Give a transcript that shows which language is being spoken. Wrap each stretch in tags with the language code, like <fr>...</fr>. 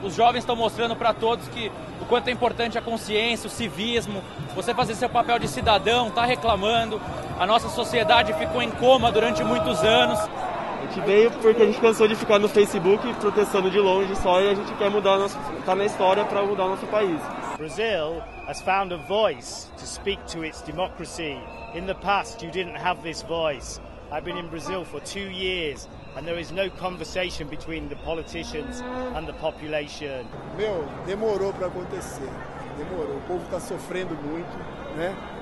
<pt>Os jovens estão mostrando para todos que o quanto é importante a consciência, o civismo, você fazer seu papel de cidadão, tá reclamando. A nossa sociedade ficou em coma durante muitos anos. A gente veio porque a gente cansou de ficar no Facebook protestando de longe só e a gente quer mudar, tá na história para mudar o nosso país.</pt> <en>Brazil has found a voice to speak to its democracy. In the past you didn't have this voice. I've been in Brazil for 2 years and there is no conversation between the politicians and the population.</en> <pt>Demorou para acontecer. Demorou. O povo está sofrendo muito, né?</pt>